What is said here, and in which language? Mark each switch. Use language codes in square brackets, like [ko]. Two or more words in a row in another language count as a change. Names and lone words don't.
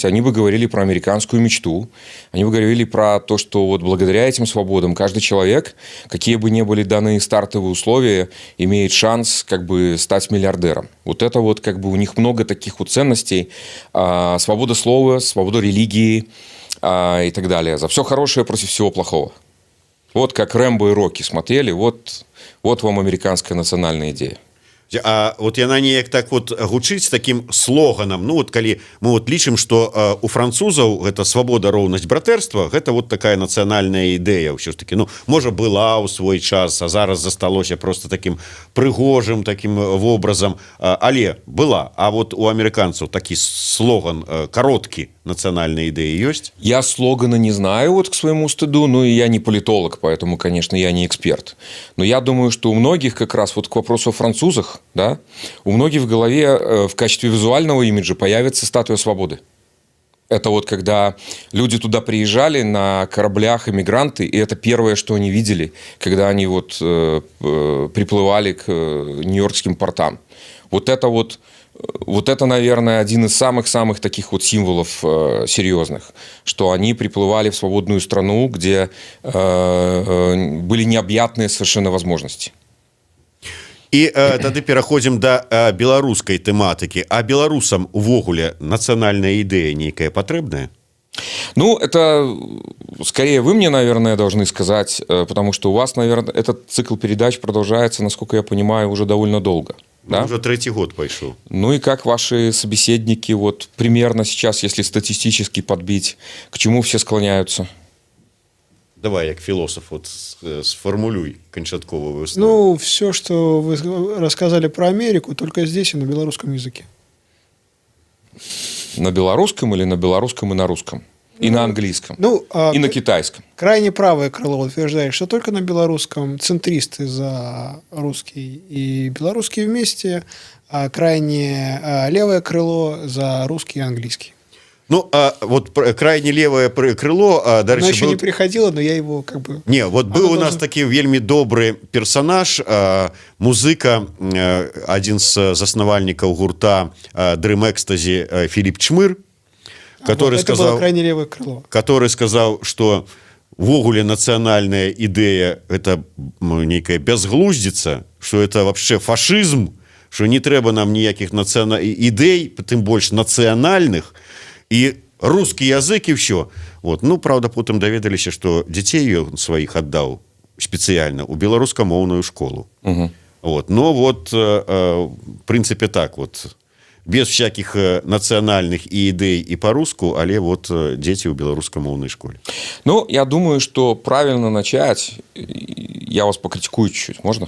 [ru] Они бы говорили про американскую мечту. Они бы говорили про то, что вот благодаря этим свободам каждый человек, какие бы ни были даны стартовые условия, имеет шанс как бы стать миллиардером. Вот это вот как бы у них много таких вот ценностей. Свобода слова, свобода религии и так далее. За все хорошее против всего плохого. Вот как Рэмбо и Рокки смотрели, вот вам американская национальная идея. [be] А вот яна неяк так вот гучыць таким слоганам. Ну вот калі мы вот лічым, что у французаў гэта свабода, роўнасць, братэрства, гэта вот такая нацыянальная ідэя ўсё ж таки. Ну, можа, была ў свой час, а зараз засталося просто таким прыгожым таким вобразам, але была. А вот у амерыканцаў такі слоган кароткі [ru] национальной идеи есть? Я слогана не знаю, вот к своему стыду, но и я не политолог, поэтому, конечно, я не эксперт. Но я думаю, что у многих как раз вот к вопросу о французах, да, у многих в голове в качестве визуального имиджа появится статуя свободы. Это вот когда люди туда приезжали на кораблях, иммигранты, и это первое, что они видели, когда они вот приплывали к нью-йоркским портам. Вот это, наверное, один из самых-самых таких вот символов серьезных, что они приплывали в свободную страну, где были необъятные совершенно возможности. [be] І тады пераходзім да беларускай тэматыкі. А беларусам увогуле нацыянальная ідэя нейкая патрэбная? Ну, [ru] это скорее вы мне, наверное, должны сказать, потому что у вас, наверное, этот цикл передач продолжается, насколько я понимаю, уже довольно долго. Да? Уже третий год пошел. Ну и как ваши собеседники вот примерно сейчас, если статистически подбить, к чему все склоняются? [be] Давай, як философ, вот сформулюй канчатковую выснову. Ну, [ru] все, что вы рассказали про Америку, только здесь и на белорусском языке. На белорусском или на белорусском и на русском? И на английском, и на китайском. Крайне правое крыло утверждает, что только на белорусском центристы за русский и белорусский вместе, а крайне левое крыло за русский и английский. Ну, вот крайне левое крыло... Оно еще не приходило, но я его как бы... [be] Не, [ru] вот был у нас [be] такі вельмі добры персонаж, музыка, один з заснавальнікаў гурта Dream Ecstasy Філіп Чмыр, [ru] который это было крайне левое крыло. Который сказал, что ввогуле национальная идея это некая безглуздица, что это вообще фашизм, что [be] не трэба нам ніякіх ідэй, тым больш нацыянальных, [ru] і русский язык і все. Вот. [be] Ну, правда, потым даведаліся, что дзяцей ён сваіх аддаў спецыяльна ў беларускамоўную школу. Вот. [ru] Но вот в принципе так вот, без всяких национальных и идей и по-русски, але вот дети в белорусскомовной школе. Ну, я думаю, что правильно начать, я вас покритикую чуть-чуть, можно?